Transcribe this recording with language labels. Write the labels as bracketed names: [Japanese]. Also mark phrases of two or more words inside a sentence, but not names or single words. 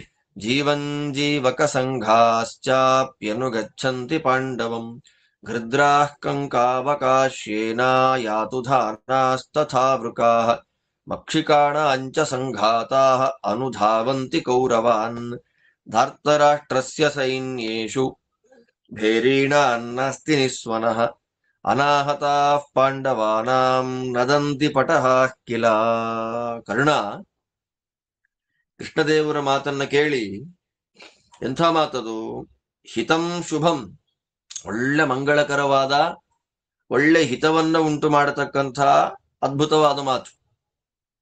[Sanskrit] ಜೀವಂಜೀವಕಸಂಘಾಶ್ಚಾಪ್ಯನುಗಚ್ಚಂತಿ ಪಾಂಡವಂ ಗೃಧ್ರಾಃ ಕಂಕಾವಕಾಶ್ಯೇನ ಯಾತು ಧಾನಾಸ್ತಥಾ ವೃಕಾಃ ಮಕ್ಷಿಕಾಣಾಂಚ ಸಂಘಾತಾಃ ಅನುಧಾವಂತಿ ಕೌರವಾನ್ ಧಾರ್ತರಾಷ್ಟ್ರಸ್ಯ ಸೈನ್ಯೇಷು ಭೇರೀಣಾನ್ನಾಸ್ತಿ ನಿಸ್ವನಃ ಅನಾಹತಾಃ ಪಾಂಡವಾನಾಂ ನದಂತಿ ಪಟಃ ಕಿಲ. [Kannada] ಕರ್ಣ ಕೃಷ್ಣದೇವರ ಮಾತನ್ನ ಕೇಳಿ, ಎಂಥ ಮಾತದು, [Sanskrit] ಹಿತಂ ಶುಭಂ, [Kannada] ಒಳ್ಳೆ ಮಂಗಳಕರವಾದ ಒಳ್ಳೆ ಹಿತವನ್ನ ಉಂಟು ಮಾಡತಕ್ಕಂಥ ಅದ್ಭುತವಾದ ಮಾತು.